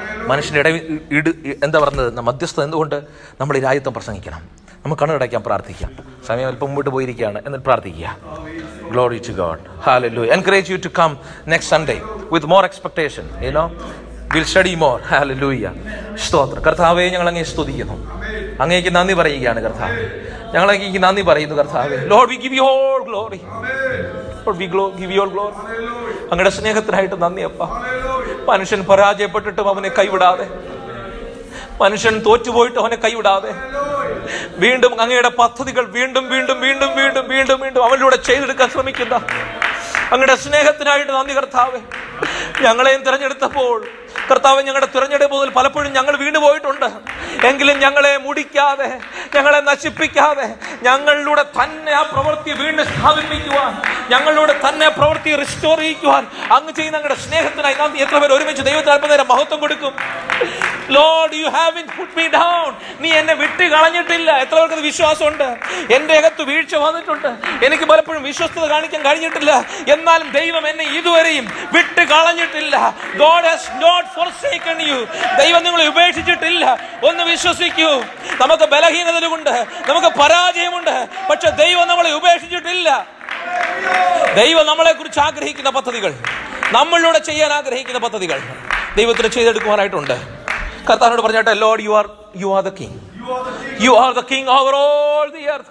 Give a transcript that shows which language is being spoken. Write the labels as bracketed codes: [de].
[ml] മനുഷ്യൻ്റെ എന്താ പറഞ്ഞത്, മധ്യസ്ഥ എന്തുകൊണ്ട് നമ്മൾ ഈ രാജ്യത്വം പ്രസംഗിക്കണം. നമുക്ക് കണ്ണുടയ്ക്കാൻ പ്രാർത്ഥിക്കാം. സമയം അല്പം മുമ്പോട്ട് പോയിരിക്കുകയാണ്, എന്നിട്ട് പ്രാർത്ഥിക്കുക. [en] Glory to God. Hallelujah. Encourage you to come next Sunday with more expectation. You know, we'll study more. [ml] Hallelujah. സ്തോത്രം. കർത്താവേ, ഞങ്ങൾ അങ്ങേ സ്തുതിക്കുന്നു, അങ്ങേക്ക് നന്ദി പറയുകയാണ് കർത്താവേ. ഞങ്ങൾ അങ്ങേക്ക് നന്ദി പറയുന്നു കർത്താവേ. [en] Lord, we give you all glory. Lord, we give you all glory. [ml] അങ്ങയുടെ സ്നേഹത്തിനായിട്ട് നന്ദി അപ്പ. മനുഷ്യൻ പരാജയപ്പെട്ടിട്ടും അവനെ കൈവിടാതെ, മനുഷ്യൻ തോറ്റുപോയിട്ട് അവനെ കൈവിടാതെ, വീണ്ടും അങ്ങയുടെ പദ്ധതികൾ വീണ്ടും വീണ്ടും വീണ്ടും വീണ്ടും വീണ്ടും വീണ്ടും അവനിലൂടെ ചെയ്തെടുക്കാൻ ശ്രമിക്കുന്ന അങ്ങയുടെ സ്നേഹത്തിനായിട്ട് നന്ദി കർത്താവേ. ഞങ്ങളെയും തിരഞ്ഞെടുത്തപ്പോൾ കർത്താവ്, ഞങ്ങളുടെ തിരഞ്ഞെടുപ്പുകൾ പലപ്പോഴും ഞങ്ങൾ വീണുപോയിട്ടുണ്ട്. എങ്കിലും ഞങ്ങളെ മുടിക്കാതെ, ഞങ്ങളെ നശിപ്പിക്കാതെ, ഞങ്ങളിലൂടെ തന്നെ ആ പ്രവൃത്തി വീണ്ടും സ്ഥാപിപ്പിക്കുവാൻ, ഞങ്ങളിലൂടെ തന്നെ പ്രവൃത്തി റിസ്റ്റോർ ചെയ്യുവാൻ അങ്ങ് ചെയ്യുന്ന ഞങ്ങളുടെ സ്നേഹത്തിനായി നന്ദി. എത്ര പേർ ഒരുമിച്ച് ദൈവത്തിന് അല്പനേരം മഹത്വം കൊടുക്കും? [en] Lord, you haven't put me down. [ml] നീ എന്നെ വിട്ട് കളഞ്ഞിട്ടില്ല. എത്ര പേർക്ക് വിശ്വാസമുണ്ട്? എന്റെ അകത്ത് വീഴ്ച വന്നിട്ടുണ്ട്, എനിക്ക് പലപ്പോഴും വിശ്വസ്തത കാണിക്കാൻ കഴിഞ്ഞിട്ടില്ല. എന്നാലും ദൈവം എന്നെ ഇതുവരെയും വിട്ട് കളഞ്ഞിട്ടില്ല. [en] God has not forsaken you. [ml] ദൈവം നിങ്ങളെ ഉപേക്ഷിച്ചിട്ടില്ല. ഒന്ന് വിശ്വസിക്കൂ. നമുക്ക് ബലഹീനതകളുണ്ട്, നമുക്ക് പരാജയമുണ്ട്, പക്ഷെ ദൈവം നമ്മളെ ഉപേക്ഷിച്ചിട്ടില്ല. ദൈവം നമ്മളെ കുറിച്ച് ആഗ്രഹിക്കുന്ന പദ്ധതികൾ, നമ്മളിലൂടെ ചെയ്യാൻ ആഗ്രഹിക്കുന്ന പദ്ധതികൾ ദൈവത്തിന് ചെയ്തെടുക്കുവാനായിട്ടുണ്ട്. കർത്താവിനോട് പറഞ്ഞാട്ടെ, [en] Lord, you are the king. You are the king over all the earth.